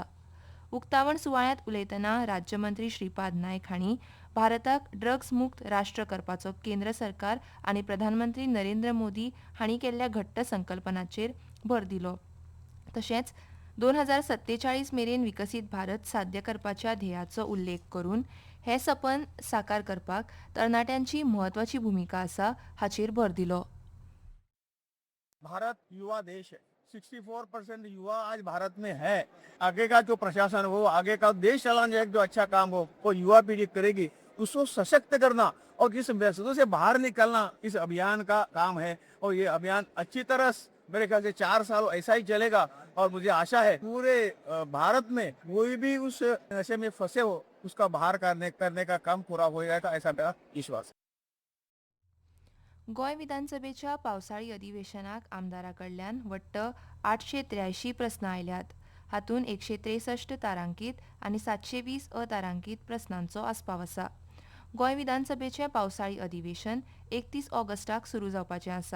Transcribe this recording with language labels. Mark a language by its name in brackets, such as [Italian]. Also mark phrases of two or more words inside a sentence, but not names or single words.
[Konkani] उक्तावण सुवाळ्यांत उलयतना राज्यमंत्री श्रीपाद नायक हांणी भारताक ड्रग्स मुक्त राष्ट्र करपाचो केंद्र सरकार आनी प्रधानमंत्री नरेंद्र मोदी हांणी केल्ल्या घट्ट संकल्पनांचेर भर दिलो. तशेंच 2047 मेरेन विकसीत भारत साध्य करपाच्या ध्येयाचो उल्लेख करून हे सपन साकार करपाक तरणाट्यांची म्हत्वाची भूमिका आसा हाचेर भर दिलो. [Hindi] भारत युवा देश है. 64% युवा आज भारत में है. आगे का जो प्रशासन हो, आगे का देश चलाने जो अच्छा काम हो, वो युवा पीढ़ी करेगी. उसको सशक्त करना और इस व्यस्तता से बाहर निकलना इस अभियान का काम है. और ये अभियान अच्छी तरह मेरे ख्याल से 4 साल ऐसा ही चलेगा. और मुझे आशा है पूरे भारत में कोई भी उस नशे में फंसे हो उसका बाहर करने का काम पूरा हो जाएगा, ऐसा मेरा विश्वास है. [Konkani] गोंय विधानसभेच्या पावसाळी अधिवेशनाक आमदाराकडल्यान वट्ट 883 प्रस्न आयल्यात. हातूंत 163 तारांकीत आनी 720 अतारांकीत प्रस्नांचो आस्पाव आसा. गोंय विधानसभेचें पावसाळी अधिवेशन 31 ऑगस्टाक सुरू जावपाचें आसा.